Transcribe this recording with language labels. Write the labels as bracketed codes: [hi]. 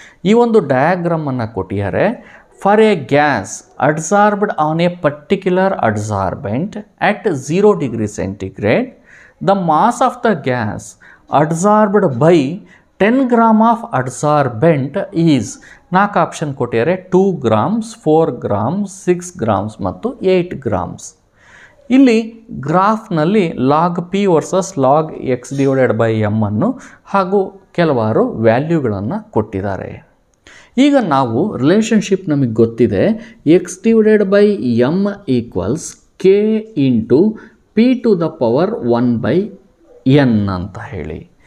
[kn] ಈ ಒಂದು ಡಯಾಗ್ರಾಮನ್ನು ಕೊಟ್ಟಿದ್ದಾರೆ. [en] for a gas adsorbed on a particular adsorbent at 0 degree centigrade, the mass of the gas adsorbed by 10 grams of adsorbent is [kn] 4 option ಕೊಟ್ಟಿದ್ದಾರೆ. [en] 2 grams, 4 grams, 6 grams ಮತ್ತು 8 grams. [kn] ಇಲ್ಲಿ ಗ್ರಾಫ್ನಲ್ಲಿ log P versus log X divided by M ಅನ್ನು ಹಾಗೂ ಕೆಲವಾರು ವ್ಯಾಲ್ಯೂಗಳನ್ನು ಕೊಟ್ಟಿದ್ದಾರೆ. ಈಗ ನಾವು ರಿಲೇಷನ್ಶಿಪ್ ನಮಗೆ ಗೊತ್ತಿದೆ. [en] X divided by M equals K into P to the power 1/n [kn] ಅಂತ ಹೇಳಿ.